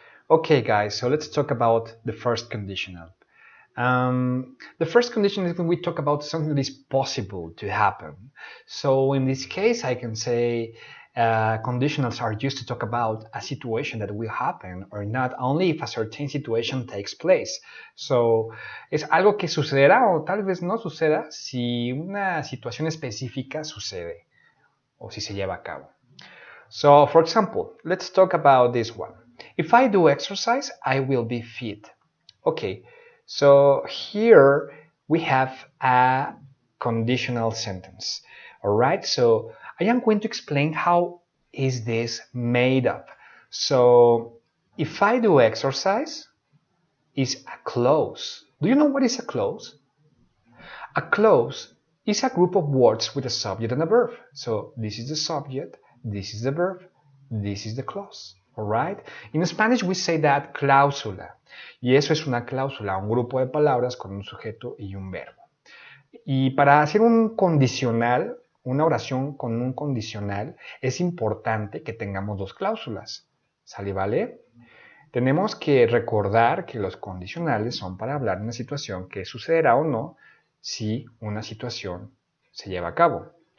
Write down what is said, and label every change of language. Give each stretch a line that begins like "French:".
English: Okay, guys, so let's talk about the first conditional. The first condition is when we talk about something that is possible to happen. So in this case, I can say conditionals are used to talk about a situation that will happen or not, only if a certain situation takes place.
Spanish: So es algo que sucederá o tal vez no suceda si una situación específica sucede o si se lleva a cabo.
English: So for example, let's talk about this one. If I do exercise, I will be fit. Okay, so here we have a conditional sentence. All right, so I am going to explain how is this made up. So if I do exercise, is a clause. Do you know what is a clause? A clause is a group of words with a subject and a verb. So this is the subject, this is the verb, this is the clause. Alright? In Spanish we say that cláusula.
Spanish: Y eso es una cláusula, un grupo de palabras con un sujeto y un verbo. Y para hacer un condicional, una oración con un condicional, es importante que tengamos dos cláusulas. ¿Sale, vale? Tenemos que recordar que los condicionales son para hablar de una situación que sucederá o no si una situación se lleva a cabo.